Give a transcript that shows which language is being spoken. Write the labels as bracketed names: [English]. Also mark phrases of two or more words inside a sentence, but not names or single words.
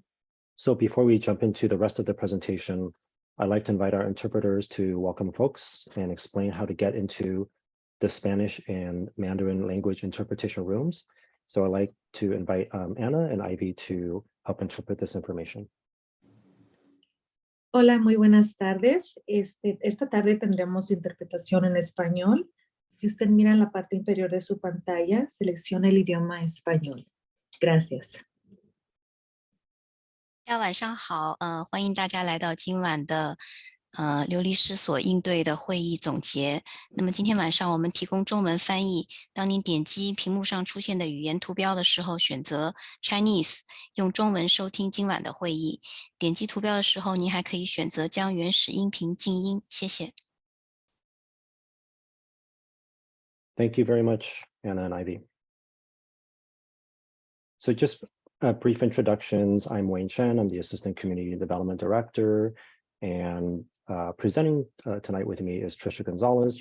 [English] So before we jump into the rest of the presentation, I'd like to invite our interpreters to welcome folks and explain how to get into the Spanish and Mandarin language interpretation rooms. So I'd like to invite Anna and Ivy to help interpret this information. [Spanish] Hola, muy buenas tardes. Esta tarde tendremos interpretación en español. Si usted mira en la parte inferior de su pantalla, seleccione el idioma español. Gracias. [Chinese] 大家晚上好，欢迎大家来到今晚的流离失所应对的会议总结。那么今天晚上我们提供中文翻译，当您点击屏幕上出现的语言图标的时候，选择 Chinese， 用中文收听今晚的会议。点击图标的时候，您还可以选择将原始音频静音。谢谢。 [English] Thank you very much, Anna and Ivy. So just brief introductions. I'm Wayne Chen. I'm the Assistant Community Development Director. And presenting tonight with me is Trisha Gonzalez.